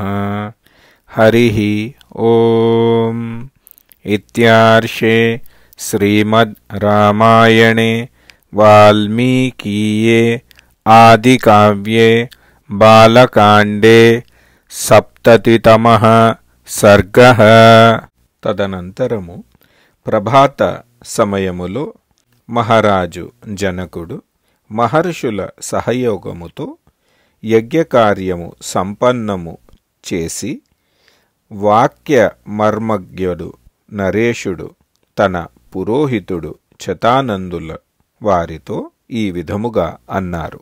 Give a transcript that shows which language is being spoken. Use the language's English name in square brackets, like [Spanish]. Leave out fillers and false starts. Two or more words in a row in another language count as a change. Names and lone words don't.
[Sanskrit] हरिः ओं इत्यार्षे श्रीमद् रामायणे वाल्मीकीये आदिकाव्ये बालकाण्डे सप्ततितमः सर्गः। [Telugu] तदनन्तरము ప్రభాత సమయములో మహారాజు జనకుడు మహర్షుల సహయోగముతో యజ్ఞకార్యము సంపన్నము చేసి వాక్య మర్మజ్ఞుడు నరేషుడు తన పురోహితుడు శతానందుల వారితో ఈ విధముగా అన్నారు.